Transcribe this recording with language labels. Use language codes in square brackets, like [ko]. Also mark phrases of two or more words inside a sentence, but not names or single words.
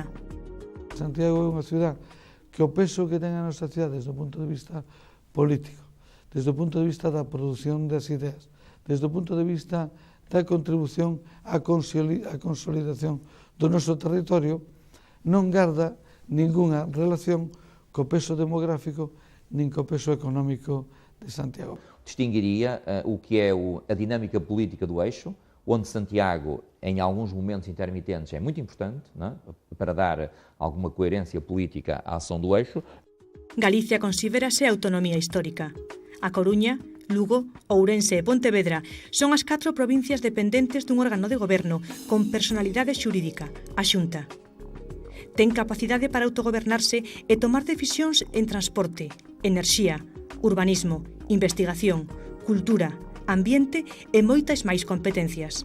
[gl] Santiago é unha ciudad que o peso que ten a nosa cidade desde o punto de vista político, desde o punto de vista da produción das ideas, desde o punto de vista da contribución á consolidación do noso territorio, non garda ningunha relación co peso demográfico nin co peso económico de Santiago. [pt] Distinguiria o que é a dinâmica política do eixo, onde Santiago, em alguns momentos intermitentes, é muito importante, não é? Para dar alguma coerência política à ação do eixo. [gl] Galicia considérase autonomía histórica. A Coruña, Lugo, Ourense e Pontevedra son as 4 provincias dependentes dun órgano de goberno con personalidade xurídica, a Xunta. Ten capacidade para autogobernarse e tomar decisións en transporte, enerxía, urbanismo, investigación, cultura, ambiente e moitas máis competencias.